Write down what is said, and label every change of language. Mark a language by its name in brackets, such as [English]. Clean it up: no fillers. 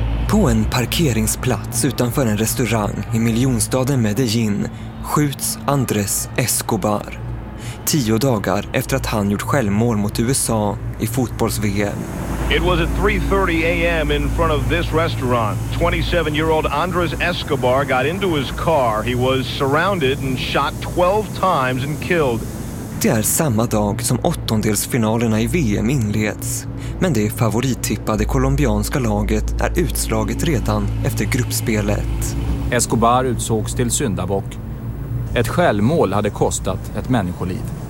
[Swedish] På en parkeringsplats utanför en restaurang i miljonstaden Medellin skjuts Andrés Escobar. 10 dagar efter att han gjort självmål mot USA i fotbolls-VM. [English] It was at 3:30 a.m. in front of this restaurant. 27-year-old Andrés Escobar got into his car. He was surrounded and shot 12 times and killed. [Swedish] Det är samma dag som åttondelsfinalerna i VM inleds. Men det favorittippade colombianska laget är utslaget redan efter gruppspelet. Escobar utsågs till syndabock. Ett självmål hade kostat ett människoliv.